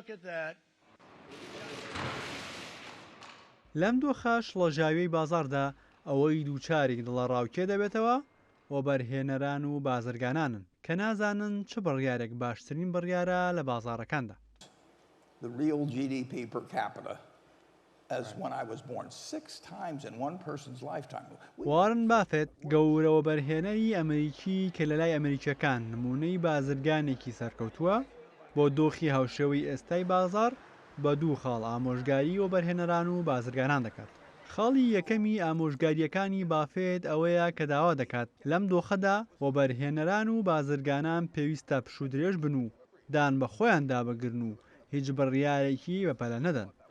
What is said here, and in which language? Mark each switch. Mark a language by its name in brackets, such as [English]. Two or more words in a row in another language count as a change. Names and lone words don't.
[Central Kurdish] لەم دۆخە شڵەژاویەی بازاردا ئەوەی دووچاری دڵە ڕاوکێ دەبێتەوە و بەرهێنەران و بازرگانانن کە نازانن چ بڕیارێک باشترین بڕیارە لە بازاڕەکاندا. [English] The real GDP per capita as when I was born 6 times in one person's lifetime. [Central Kurdish] وارن بافێت گەورەوە بەرهێنەری ئەمریکی کە لە لای ئەمریکیەکان نمونەی بازرگانێکی سەرکەوتووە بۆ دۆخی هاوشێوەی ئێستای بازار بە 2 خاڵ ئامۆژگاری و بەرهێنەران و بازرگانان دەکات. خاڵی یەکەمی ئامۆژگاریەکانی بافێت ئەوەیە کە داوا دەکات لەم دۆخەدا و بەرهێنەران و بازرگانان پێویستە پشودرێژ بن و دان بە خۆیان دابەگرن و هیچ بڕیارێکی بەپەلە نەدەن.